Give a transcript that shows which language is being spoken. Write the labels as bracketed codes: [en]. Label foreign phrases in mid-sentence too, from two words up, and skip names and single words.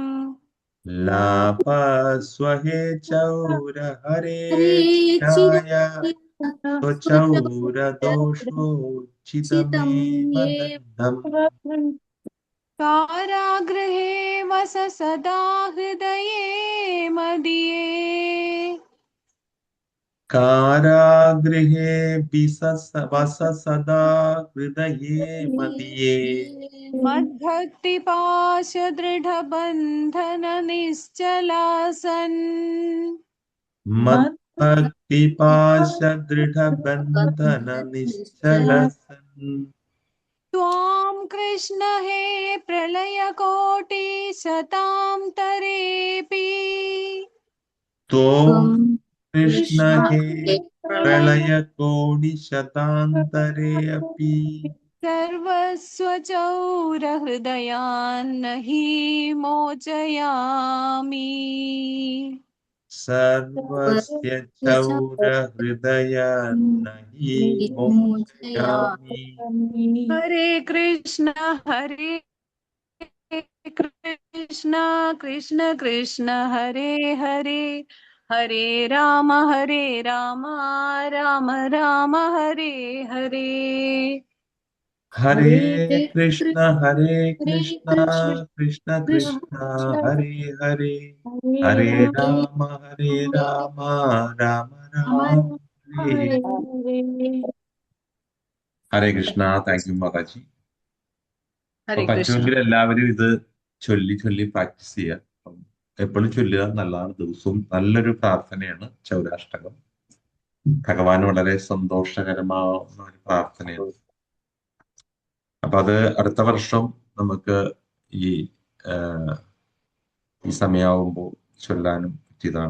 [sa] लाभस्वहे चौरहरे चिराय स्वचौरदोषोचितमेव दण्डम् कारागृहे वस सदा हृदये मदीये കാരാഗൃഹേ വസ സദാ ഹൃദയേ മദിയേ मद्भक्तिपाशदृढबन्धन निश्चलासन् മദ്ഭക്തിപാശ ദൃഢബന്ധന നിശ്ചലസൻ त्वां कृष्ण हे प्रलयकोटिशतां तरेऽपि ത്വം കൃഷ്ണ ഹേ പ്രളയകോടിശതാന്തരേ അപി सर्वस्वचौरहृदयान्न हि मोचयामि സർവസ്യ ചൗരഹൃദയാന്ന ഹി മോചയാമി. हरे कृष्ण कृष्ण कृष्ण हरे हरे हरे राम राम राम हरे हरे ഹരേ കൃഷ്ണ കൃഷ്ണ കൃഷ്ണ ഹരേ ഹരേ ഹരേ രാമ രാമ രാമ ഹരേ. ഹരേ കൃഷ്ണ. [en] thank you [ml] മാതാജി. [sa] हरे कृष्ण [ml] പറ്റുമെങ്കിൽ എല്ലാവരും ഇത് ചൊല്ലി ചൊല്ലി പ്രാക്ടീസ് ചെയ്യുക. എപ്പോഴും ചൊല്ലുക നല്ലതാണ്. ദിവസവും നല്ലൊരു പ്രാർത്ഥനയാണ് ചൗരാഷ്ടകം. ഭഗവാൻ വളരെ സന്തോഷകരമാവുന്ന ഒരു പ്രാർത്ഥനയാണ്. അപ്പൊ അത് അടുത്ത വർഷം നമുക്ക് ഈ സമയമാകുമ്പോൾ ചൊല്ലാനും പറ്റിയതാണ്.